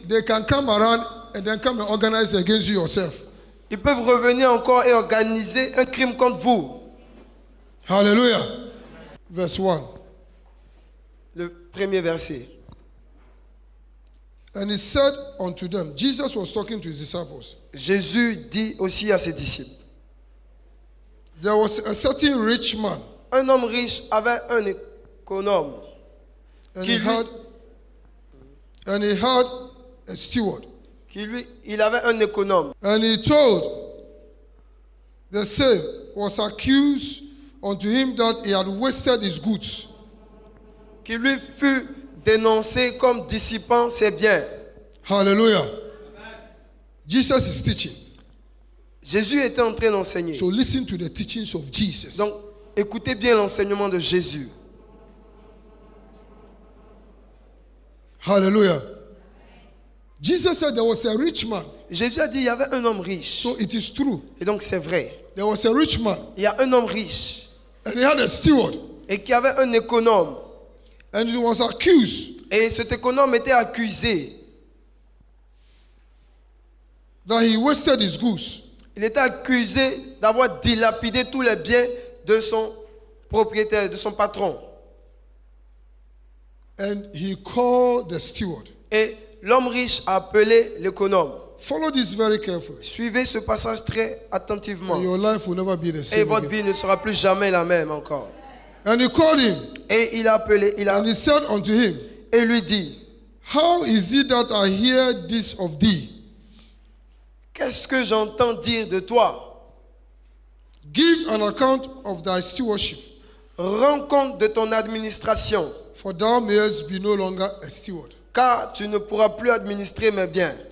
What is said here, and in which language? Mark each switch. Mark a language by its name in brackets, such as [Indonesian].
[English] they can come around and then come and organize against you yourself. [French] ils peuvent revenir encore et organiser un crime contre vous. [English] Hallelujah. Verse 1. [French] Le premier verset. [English] And he said unto them, Jesus was talking to his disciples. [French] Jésus dit aussi à ses disciples, [English] There was a certain rich man, [French] un homme riche avait un économe [English] and [French] Qui [English] he had a steward. [French] il avait un économe. [English] And he told the same was accused unto him that he had wasted his goods. [French] Qui lui fut dénoncé comme dissipant ses biens. [English] Hallelujah. Jesus is teaching. [French] Jésus était en train d'enseigner. [English] So listen to the teachings of Jesus. [French] Donc, écoutez bien l'enseignement de Jésus. [English] Hallelujah. Jesus said there was a rich man. [French] Jésus a dit il y avait un homme riche. [English] So it is true. [French] Et donc c'est vrai. [English] There was a rich man [French] Il y a un homme riche [English] and he had a steward [French] et qui avait un économe. [English] and he was accused [French] Et cet économe était accusé. [English] that he wasted his goods. [French] Il était accusé d'avoir dilapidé tous les biens de son propriétaire, de son patron. [English] And he called the steward. [French] Et l'homme riche a appelé l'économe. [English] Follow this very carefully. [French] Suivez ce passage très attentivement. [English] And your life will never be the [French] Et [English] same [French] votre [English] again. [French] vie ne sera plus jamais la même encore. [English] And he called him [French] Et il a appelé, [English] and he said unto him, [French] et lui dit, [English] How is it that I hear this of thee? [French] qu'est-ce que j'entends dire de toi? [English] Give an account of thy stewardship, [French] Rends compte de ton administration, [English] for thou mayest be no longer a steward. [French] car tu ne pourras plus administrer mes biens.